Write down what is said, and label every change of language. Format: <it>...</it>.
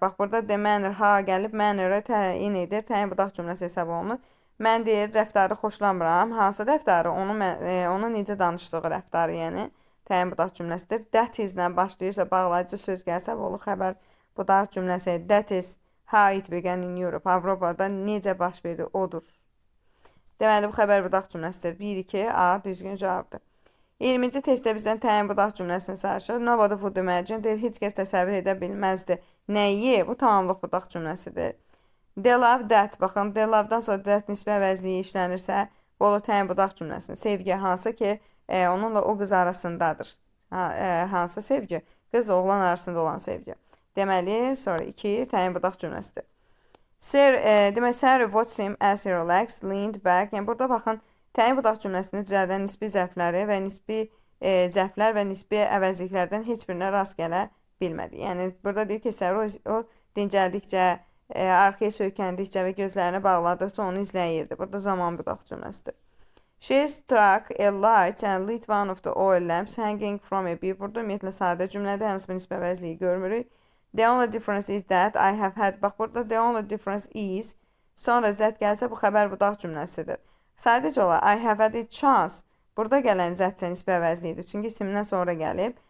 <az>Bax, burada the manner ha gəlib, manner-ı təyin edir. Təyin budaq cümləsi hesab olunur. Mən deyir, rəftarı xoşlamıram. Hansı rəftarı? Onun necə danışdığı rəftarı, yəni. Təyin budaq cümləsidir. That is-lə başlayırsa, bağlayıcı söz gəlsə, olur xəbər budaq cümləsi.</az> <en>That is how it began in Europe.</en> <az>Avropada necə baş verdi, odur. Deməli, bu xəbər budaq cümləsidir. 1-2 A düzgün cavabdır. 20-ci testdə bizdən təyin budaq cümləsini soruşur.</az> <en>Nobody would imagine,</en> <az>deyir, heç kəs təsəvvür edə bilməzdi. Nəyi? Bu tamamlıq budaq cümləsidir.</az> <en>They love that.</en> <az>Baxın, they love-dan sonra that nisbə əvəzliyi işlənirsə, bu olur təyin budaq cümləsinin. Sevgi hansı ki, onunla o qız arasındadır. Hansı sevgi? Qız oğlan arasında olan sevgi. Deməli, sonra 2 təyin budaq cümləsidir. Demək,</az> <en>Sarah watched him as he relaxed, leaned back.</en> <az>Yəni, burada baxın, təyin budaq cümləsini düzəldən nisbi zərfləri və nisbi zərflər və nisbi əvəzliklərdən heç birinə rast gələ bilmədi. Yəni burada deyir ki, Səhər o dincəldikcə, arxaya söykəndikcə və gözlərini bağladıqca onu izləyirdi. Burada zaman budaq cümləsidir.</az> <en>She struck a light and lit one of the oil lamps hanging from a bee.</en> <az>Burada ümumiyyətlə sadə cümlədə hansı bir nisbə əvəzliyi görmürük.</az> <en>The only difference is that I have had.</en> <az>Bax, burada</az> <en>the only difference is.</en> <az>Sonra zət gəlsə bu xəbər budaq cümləsidir. Sadəcə olaraq</az> <en>I have had a chance.</en> <az>Burada gələn zətsə nisbə əvəzliyidir. Çünki isimdən sonra gəlib.</az>